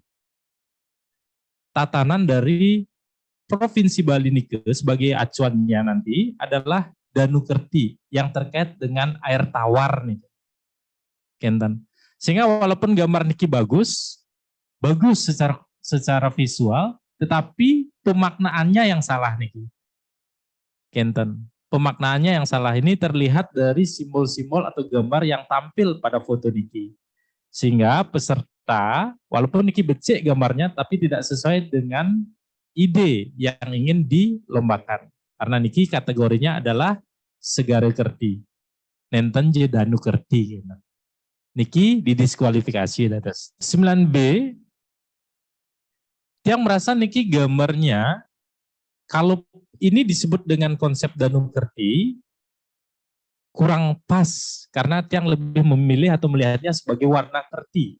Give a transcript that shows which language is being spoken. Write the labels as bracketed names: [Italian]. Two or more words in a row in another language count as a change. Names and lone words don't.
[Indonesian] Tatanan dari Provinsi Bali niki sebagai acuannya nanti adalah Danu Kerti yang terkait dengan air tawar nih. [Balinese] Kenten. [Indonesian] Sehingga walaupun gambar niki bagus secara visual, tetapi pemaknaannya yang salah niki. [Balinese] Kenten. [Indonesian] Pemaknaannya yang salah ini terlihat dari simbol-simbol atau gambar yang tampil pada foto niki. Sehingga peserta, walaupun niki becek gambarnya, tapi tidak sesuai dengan ide yang ingin dilombakan. Karena niki kategorinya adalah Segara Kerti. [Balinese] Nenten je Danu Kerti. Niki didiskualifikasi. [Indonesian] 9B, yang merasa niki gambarnya, kalau ini disebut dengan konsep Danu Kerti, kurang pas karena yang lebih memilih atau melihatnya sebagai warna kerti.